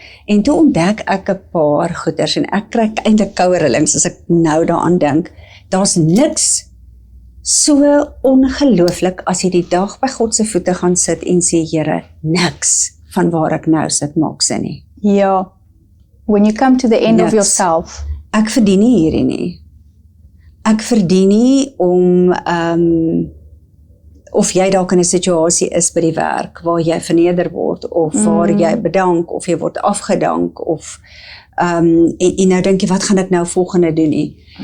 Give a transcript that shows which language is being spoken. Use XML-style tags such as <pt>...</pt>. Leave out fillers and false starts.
<af>En toe ontdek ek 'n paar goeters en ek kry eintlik koue rillings as ek nou daaraan dink. Daar's niks so ongelooflik as jy die dag by God se voete gaan sit en sê, Here, niks van waar ek nou sit maak sin nie. Ja.</af> <en>When you come to the end of yourself.</en> <af>Ek verdien nie hierdie nie. Ek verdien nie om of jy dalk in 'n situasie is by die werk waar jy verneder word of waar jy bedank of jy word afgedank of en nou dink jy wat gaan ek nou volgende doen nie.</af>